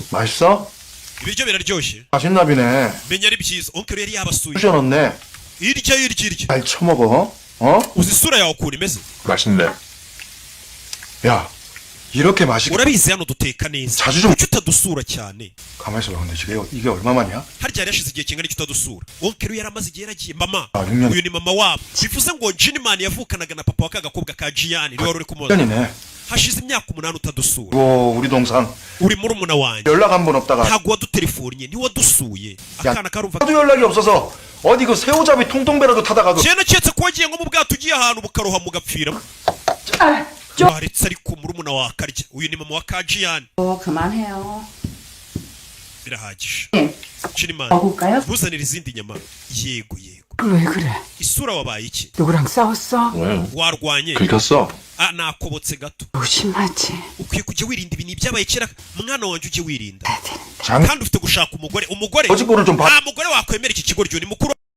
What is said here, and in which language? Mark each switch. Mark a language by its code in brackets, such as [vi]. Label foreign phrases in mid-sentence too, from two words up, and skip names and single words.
[ko] 맛있어? [rw] Ibiryo biraryoshye. [ko] 맛있나 비네. [rw] Menya ari byiza. Onkere yari yabasuye. [ko] 부셔놓네. [rw] Irya. [ko] 잘 처먹어. 어? [rw] Uzi isura yawe ukuntu imeze? [ko] 맛있네. 야, 이렇게 맛있게. [rw] Urabizi hano duteka neza. [ko] 자주 좀. [rw] Kuki utadusura cyane? [ko] 가만히 있어봐. 근데 이게 얼마만이야? [rw] Harya yari yashize igihe kingana iki utadusura. Onkere yari amaze igihe yaragiye. Mama. [ko] 아, 6년. [rw] Uyu ni mama wabo. Bivuze ngo Jinimani yavukanaga na papa wa kagakobwa ka Gian. Niwe wari uri kumubaza. [ko] 1년이네. [rw] Hashize imyaka 8 utadusura. [ko] 이거 우리 동상 [rw] Uri murumuna wanjye. [ko] 연락 한 번 없다가 [rw] Ntabwo wadutelefonnye, niwadusuye. Akana karumva. [ko] 하도 연락이 없어서 어디 그 새우잡이 통통배라도 타다가 그 [rw] Cyane cyetse ko wagiye nko mu bwato ugiye ahantu bukaroha mugapfira. Waretse ariko murumuna wa karya. Uyu ni mama wa ka Gian. [ko] 그만해요. [rw] Birahagije. [ko] 네. [rw] Jinimani. [ko] 먹을까요? [rw] Buzanira izindi nyama. Yego. [ko] 왜 그래? [rw] Isura wabaye iki? [ko] 누구랑 싸웠어? [rw] Warwanye. [ko] 긁혔어. [rw] Nakobotse gato. [ko] 조심하지. [rw] Ukwiye kujya wirinda ibintu byabaye kera. Mwana wanje ujye wirinda. [ko] 장 [rw] Kandi ufite gushaka umugore. [ko] 거짓골을 좀 봐. [rw] Nta mugore wakwemera iki kigoryo ni mukuru.